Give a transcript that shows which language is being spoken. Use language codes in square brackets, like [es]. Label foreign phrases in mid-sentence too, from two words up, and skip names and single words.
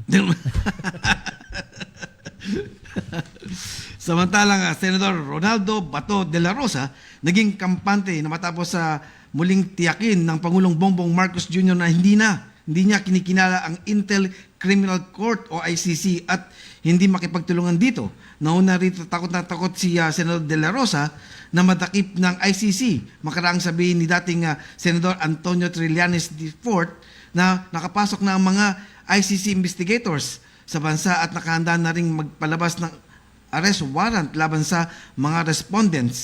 [tl] Samantalang Senador Ronaldo Bato de la Rosa naging kampante na matapos sa muling tiyakin ng Pangulong Bongbong Marcos Jr. na hindi niya kinikinala ang Intel Criminal Court o ICC at hindi makipagtulungan dito. Nauna rito takot na takot si Senador de la Rosa na madakip ng ICC. Makaraang sabihin ni dating Senador Antonio Trillanes IV na nakapasok na ang mga ICC investigators sa bansa at nakahanda na ring magpalabas ng [en] arrest warrant [tl] laban sa mga respondents.